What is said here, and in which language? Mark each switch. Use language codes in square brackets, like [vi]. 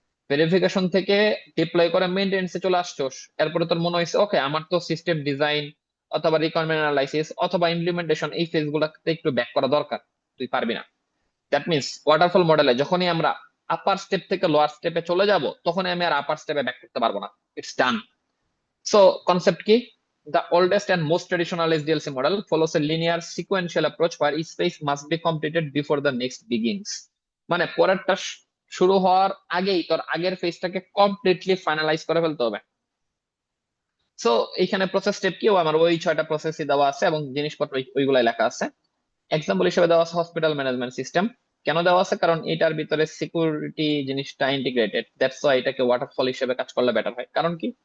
[bn] Verification থেকে deploy করে মেইনটেনেন্সে চলে আসছোস, এরপরে তোর মনে হয়েছে ওকে আমার তো সিস্টেম ডিজাইন অথবা রিকোয়ারমেন্ট অ্যানালাইসিস অথবা ইমপ্লিমেন্টেশন এই ফেজ গুলাতে একটু ব্যাক করা দরকার, তুই পারবি না। দ্যাট মিনস ওয়াটারফল মডেলে যখনই আমরা আপার স্টেপ থেকে লোয়ার স্টেপে চলে যাব, তখনই আমি আর আপার স্টেপে ব্যাক করতে পারবো না, ইটস ডান। সো কনসেপ্ট কি? [en] The oldest and most traditional SDLC model follows a linear sequential approach where each phase must be completed before the next begins. [bn] মানে পরেরটা শুরু হওয়ার আগেই তোর আগের ফেজটাকে কমপ্লিটলি ফাইনালাইজ করে ফেলতে হবে। সো এইখানে প্রসেস স্টেপ কি, আমার ওই 6টা প্রসেসই দেওয়া আছে এবং জিনিসপত্র ওইগুলাই লেখা আছে। এক্সাম্পল হিসেবে দেওয়া আছে হসপিটাল ম্যানেজমেন্ট সিস্টেম। কেন দেওয়া আছে? কারণ এটার ভিতরে সিকিউরিটি জিনিসটা ইন্টিগ্রেটেড, দ্যাটস ওয়াই এটাকে ওয়াটারফল হিসেবে কাজ করলে বেটার হয়। কারণ কি?